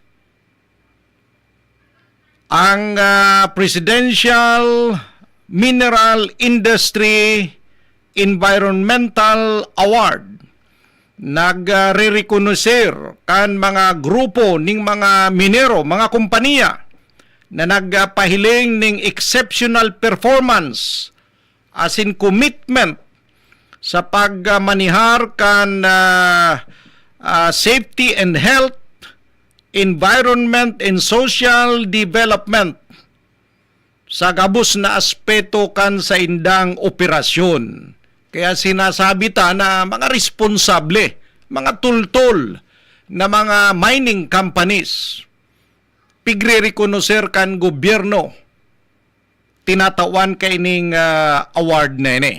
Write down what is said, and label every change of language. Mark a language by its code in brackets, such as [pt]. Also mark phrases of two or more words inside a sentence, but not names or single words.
[bik] ang Presidential Mineral Industry Environmental Award nagre-reconocer kan mga grupo ning mga minero, mga kompanya na nagpahiling ning [en] exceptional performance [bik] as in commitment sa pagmanihar kan [en] safety and health, environment and social development [bik] sa gabos na aspeto kan sa indang operasyon. Kaya sinasabi ta na mga responsable, mga tultol na mga [en] mining companies, [bik] pigre-reconocer kan gobyerno, tinatawan kaining award na ini.